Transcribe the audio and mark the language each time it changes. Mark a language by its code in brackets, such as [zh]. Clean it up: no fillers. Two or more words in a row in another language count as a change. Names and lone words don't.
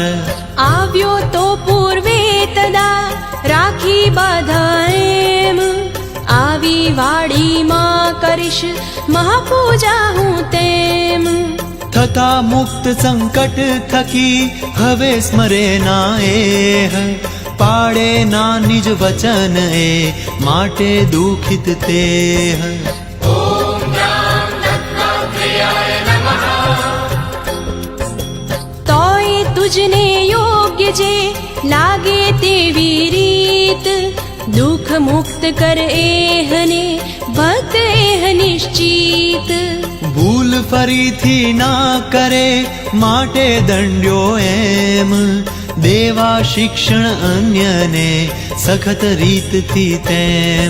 [gu] આવ્યો તો પૂર્વે તદા રાખી બાધા એમ આવી વાડીમાં કરીશ મહાપૂજા હું તેમ થતા મુક્ત સંકટ થકી હવે સ્મરે ના એહ પાડે ના નિજ વચન એ માટે દુઃખિત તેહ [sa] ॐ ज्ञान दत्तात्रेयाय नमः [gu] તોય તુજને યોગ્ય જે લાગે તેવી રીત દુઃખ મુક્ત કર એહને ભક્ત એહ નિશ્ચિત ભૂલ ફરીથી ના કરે માટે દંડ્યો એમ દેવા શિક્ષણ અન્યને સખત રીતથી તેમ